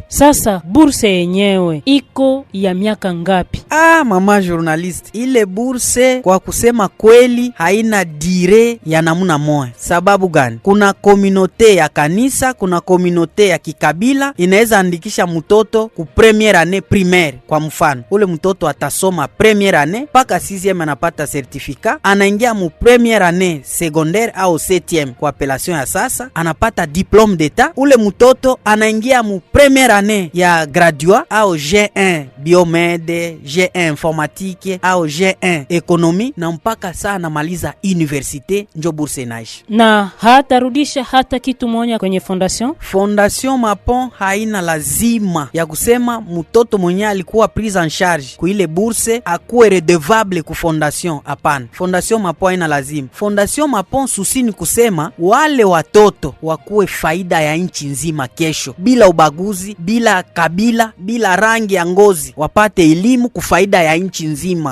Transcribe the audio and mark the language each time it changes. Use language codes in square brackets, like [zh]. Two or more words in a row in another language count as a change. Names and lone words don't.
[sw] Sasa bourse yenyewe iko ya miaka ngapi? Mama journalist, ile bourse kwa kusema kweli haina dire ya namuna moja. Sababu gani? Kuna kominote ya kanisa, kuna kominote ya kikabila inaweza andikisha mtoto ku [fr] première année primaire. [sw] Kwa mfano, ule mtoto atasoma [fr] première année [sw] paka 6e anapata certificat, anaingia mu [fr] première année secondaire au 7e [sw] kwa appellation ya sasa, anapata [fr] diplôme d'état. [sw] Ule mtoto anaingia mu [fr] première année [sw] ya graduat au [fr] G1 biomede, G1 informatique au G1 économie, [sw] na mpaka sana maliza université njo bourse inaishi. Na hatarudisha hata kitu moja kwenye fondation? Fondation Mapon haina lazima ya kusema mtoto mwenye alikuwa [fr] prise en charge [sw] ku ile bourse akuwe redevable ku fondation, hapana. Fondation Mapon haina lazima. Fondation Mapon susi ni kusema wale watoto wakuwe faida ya nchi nzima kesho, bila ubaguzi, bila kabila, bila rangi ya ngozi, wapate elimu kufaida ya nchi nzima.